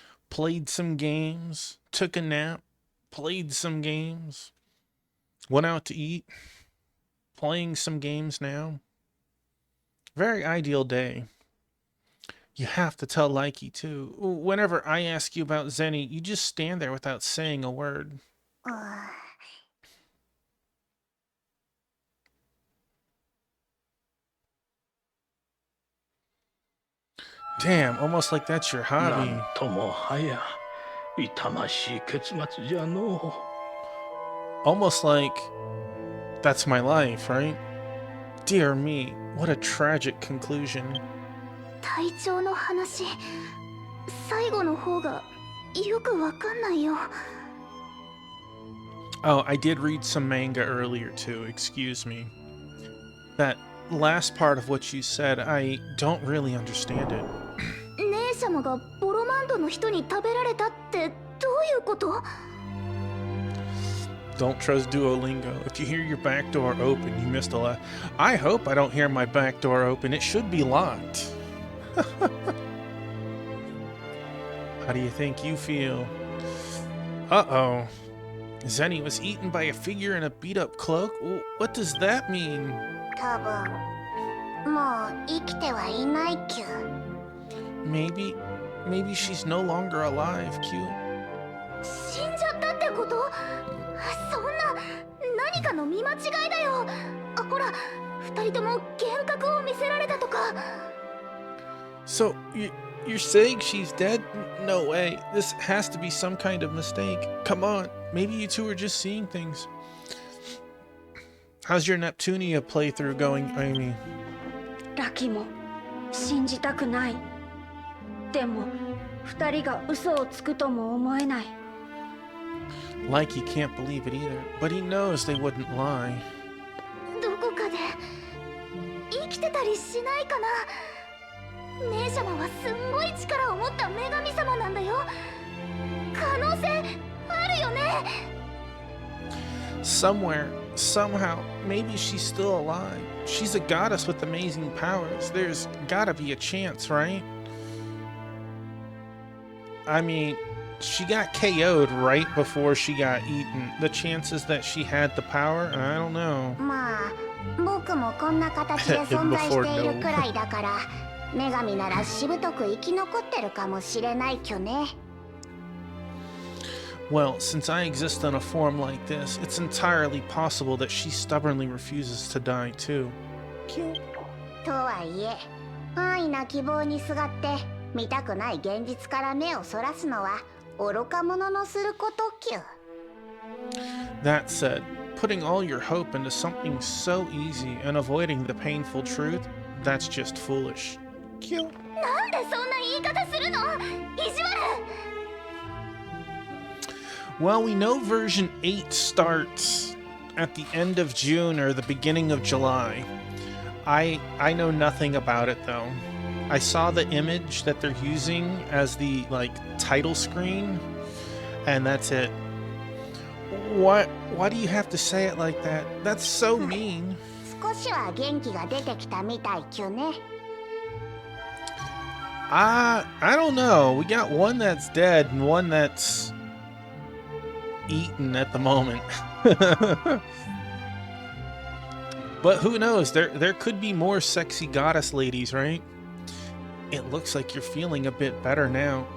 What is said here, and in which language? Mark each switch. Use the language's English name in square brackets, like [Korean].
[English] Played some games, took a nap, played some games, went out to eat, playing some games now. Very ideal day. You have to tell Likey too. Whenever I ask you about Zenny, you just stand there without saying a word. Damn, almost like that's your [Japanese] な [English] hobby. [Japanese] んともはや痛ましい結末じゃの。 [English] Almost like that's my life, right? Dear me, what a tragic conclusion. [Japanese] 体調の話、最後の方がよくわかんないよ。 [English] Oh, I did read some manga earlier too, excuse me. That last part of what you said, I don't really understand it. [Japanese] 姉様がボロマンドの人に食べられたってどういうこと？ [English] Don't trust Duolingo. If you hear your back door open, you missed a lot. I hope I don't hear my back door open. It should be locked. How do you think you feel? Uh-oh. Zenny was eaten by a figure in a beat-up cloak? What does that mean? [Japanese] 多分もう生きてはいないきゅ。 [English] Maybe she's no longer alive, Q. [Japanese] 死んじゃったってこと？そんな何かの見間違いだよ。あ、ほら、二人とも幻覚を見せられたとか。 [English] So, you're saying she's dead? No way. This has to be some kind of mistake. Come on. Maybe you two are just seeing things. How's your Neptunia playthrough going, Amy? [Japanese] ラキも信じたくない。でも二人が嘘をつくとも思えない。 [English] Like he can't believe it either, but he knows they wouldn't lie. [Japanese] どこかで生きてたりしないかな。姉様はすんごい力を持った女神様なんだよ。可能性あるよね。 [English] Somewhere, somehow, maybe she's still alive. She's a goddess with amazing powers. There's gotta be a chance, right? I mean, she got KO'd right before she got eaten. The chances that she had the power, I don't know. [Japanese] まあ僕もこんな形で存在しているくらいだから女神ならしぶとく生き残ってるかもしれないきょね。 [English] Well, since I exist in a form like this, it's entirely possible that she stubbornly refuses to die too. Cute. [Japanese] とはいえ安易な希望にすがって見たくない現実から目をそらすのは愚か者のすることきゅ。 [English] That said, putting all your hope into something so easy and avoiding the painful truth, that's just foolish. Cute. [Japanese] なんでそんな言い方するの？意地悪。 [English] Well, we know version 8 starts at the end of June or the beginning of July. I know nothing about it though. I saw the image that they're using as the title screen, and that's it. Why do you have to say it like that? That's so mean. [Japanese] 少しは元気が出てきたみたいきゅね。 [English] I don't know. We got one that's dead and one that's eaten at the moment. But who knows? There could be more sexy goddess ladies, right? It looks like you're feeling a bit better now.